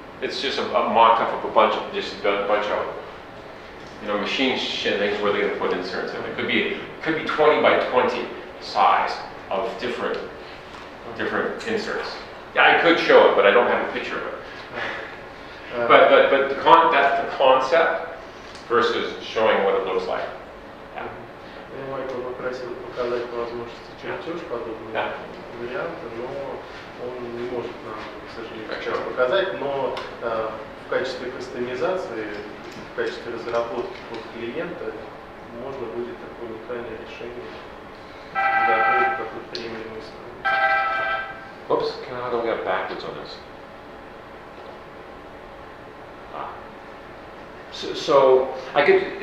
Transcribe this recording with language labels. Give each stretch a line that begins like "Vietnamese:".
English: It's just a mock-up of a bunch of machine things where they're going to put inserts in. It could be 20 by 20 size of different inserts. Yeah, I could show it, but I don't have a picture of it. But that's the concept versus showing what it looks like. Yeah.
Russian: Я Майкл попросил показать по возможности чертеж подобного варианта, но он не может нам, к сожалению, сейчас показать, но в качестве кастомизации, в качестве разработки под клиента можно будет такое уникальное решение готовить какой-то премиум инструмент.
English: Oops, how do we get backwards on this? So I could.